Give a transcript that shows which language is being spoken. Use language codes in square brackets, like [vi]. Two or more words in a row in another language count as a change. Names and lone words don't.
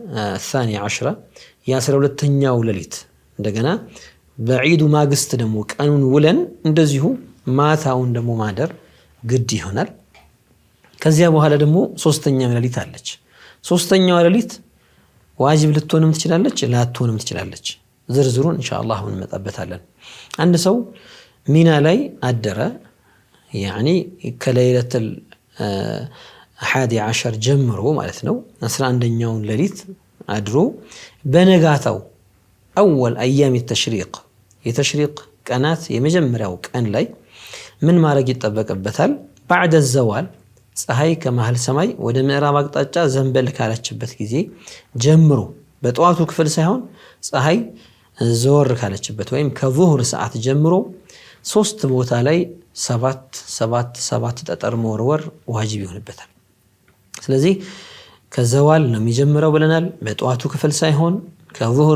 [am] 12 የ12ኛው ሌሊት እንደገና በዒዱ ማግስት ደግሞ ቀኑን ውለን እንደዚሁ ማታውን ደግሞ ማደር ግድ ይሆናል ከዚያ በኋላ ደግሞ ሶስተኛው ሌሊት አለች ሶስተኛው ሌሊት ዋጅብ ልትሆንም ትችላለች ላትሆንም ትችላለች ዝርዝሩን ኢንሻአላህ እንመጣበታለን አንድ ሰው ሚና ላይ አደረ يعني ከለይለቱል 11 ጀምሮ ማለት ነው 11ኛው ሌሊት አድሮ በነጋታው [ar] اول ايام التشريق [am] ቀናት የመጀመሪያው ቀን ላይ ምን ማድረግ ይተበቀበታል [ar] بعد الزوال [am] ፀሐይ ከመሃል ሰማይ ወደ ምዕራብ አቅጣጫ ዘንበል ካለችበት ጊዜ ጀምሮ በጠዋቱ ክፍል ሳይሆን ፀሐይ ዘወር ካለችበት ወይም ከዙህር ሰዓት ጀምሮ 3 ቦታ ላይ 7 ጠጠር መወርወር ዋጅብ ይሆንበታል። ስለዚህ ከዘዋል ነው የሚጀምረው ብለናል። በጠዋቱ ክፍል ሳይሆን ከዙህር